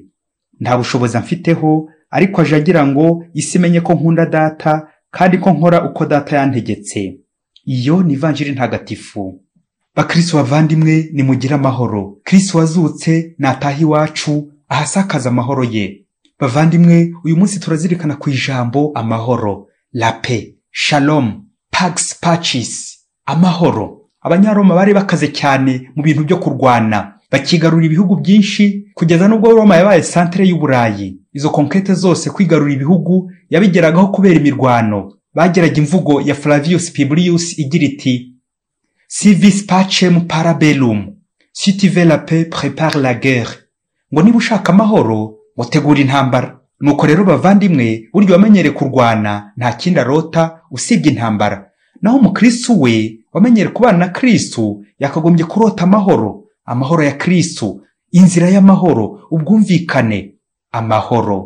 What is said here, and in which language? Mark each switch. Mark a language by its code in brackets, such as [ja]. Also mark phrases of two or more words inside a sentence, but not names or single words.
[rw] Nta bushobozi mfiteho, ariko aje agira ngo isi imenye ko nkunda Data, kandi ko nkora uko Data yantegetse. Iyo ni Ivanjili ntagatifu. Bakristo bavandimwe, nimugire amahoro. Kristo wazutse nataha iwacu, ahasakaza amahoro ye. Bavandimwe, uyu munsi turazirikana ku ijambo amahoro, [fr] la paix, [rw] shalom, [la] pax pachis, [rw] amahoro. Abanyaroma bari bakaze cyane mu bintu byo kurwana, bakigarura ibihugu byinshi, kugeza n'ubwo Roma yabaye centre y'Uburayi. Izo conquête zose kwigarura ibihugu yabigeragaho kubera imirwano. Bageraga imvugo ya Flavius Publius igira iti, [la] si vis pacem para bellum, [fr] si tu veux la paix prépare la guerre. [rw] Ngo niba ushaka amahoro, ngo tegura intambara. Nuko rero bavandimwe, buryo wamenyere kurwana nta kindi arota usibye intambara. Naho umukristo we wamenyere kubana na Kristo yakagombye kurota amahoro, amahoro ya Kristo, inzira y'amahoro, ubwumvikane, amahoro.